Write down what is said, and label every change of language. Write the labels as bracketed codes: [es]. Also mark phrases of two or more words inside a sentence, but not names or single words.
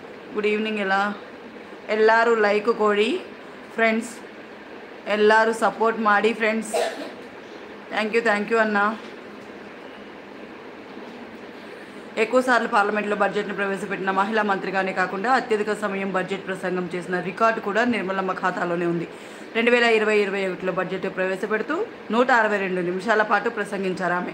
[en] good evening [kn] ಎಲ್ಲರೂ ಲೈಕ್ ಕೊಡಿ ಫ್ರೆಂಡ್ಸ್, ಎಲ್ಲರೂ ಸಪೋರ್ಟ್ ಮಾಡಿ ಫ್ರೆಂಡ್ಸ್. [en] thank you [te] అన్న. ఎక్కువసార్లు పార్లమెంట్లో బడ్జెట్ను ప్రవేశపెట్టిన మహిళా మంత్రిగానే కాకుండా అత్యధిక సమయం బడ్జెట్ ప్రసంగం చేసిన రికార్డు కూడా నిర్మలమ్మ ఖాతాలోనే ఉంది. 2020-21లో బడ్జెట్ ప్రవేశపెడుతూ 162 నిమిషాల పాటు ప్రసంగించారు ఆమె.